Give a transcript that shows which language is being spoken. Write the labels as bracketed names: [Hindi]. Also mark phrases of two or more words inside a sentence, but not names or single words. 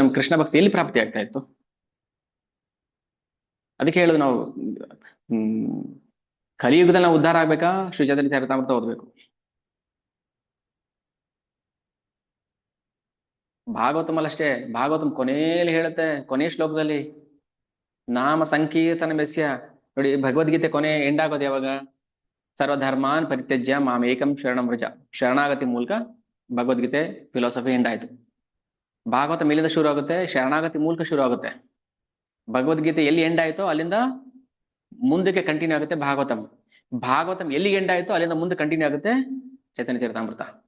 [Kannada] ನಮ್ ಕೃಷ್ಣ ಭಕ್ತಿ ಎಲ್ಲಿ ಪ್ರಾಪ್ತಿ ಆಗ್ತಾ ಇತ್ತು? ಅದಕ್ಕೆ ಹೇಳುದು ನಾವು, ಕಲಿಯುಗದಲ್ಲಿ ನಾವು ಉದ್ಧಾರ ಆಗ್ಬೇಕಾ, ಶ್ರೀ ಚೈತನ್ಯ ಚರಿತಾಮೃತ ಓದ್ಬೇಕು. ಭಾಗವತಂ ಅಲ್ಲಷ್ಟೇ, ಭಾಗವತಂ ಕೊನೆಯಲ್ಲಿ ಹೇಳುತ್ತೆ, ಕೊನೆ ಶ್ಲೋಕದಲ್ಲಿ ನಾಮ ಸಂಕೀರ್ತನ ಮೆಸ್ಯ. ನೋಡಿ, ಭಗವದ್ಗೀತೆ ಕೊನೆ ಎಂಡ್ ಆಗೋದು ಯಾವಾಗ? [Sanskrit] ಸರ್ವಧರ್ಮಾನ್ ಪರಿತ್ಯಜ್ಯ ಮಾಮೇಕಂ ಶರಣಂ ವ್ರಜ. [Kannada] ಶರಣಾಗತಿ ಮೂಲಕ ಭಗವದ್ಗೀತೆ ಫಿಲಾಸಫಿ ಎಂಡ್ ಆಯ್ತು. ಭಾಗವತ ಮೇಲಿಂದ ಶುರು ಆಗುತ್ತೆ, ಶರಣಾಗತಿ ಮೂಲಕ ಶುರು ಆಗುತ್ತೆ. ಭಗವದ್ಗೀತೆ ಎಲ್ಲಿ ಎಂಡ್ ಆಯ್ತೋ ಅಲ್ಲಿಂದ ಮುಂದಕ್ಕೆ ಕಂಟಿನ್ಯೂ ಆಗುತ್ತೆ ಭಾಗವತಂ. ಭಾಗವತಂ ಎಲ್ಲಿ ಎಂಡ್ ಆಯ್ತೋ ಅಲ್ಲಿಂದ ಮುಂದೆ ಕಂಟಿನ್ಯೂ ಆಗುತ್ತೆ ಚೈತನ್ಯ ಚರಿತಾಮೃತ.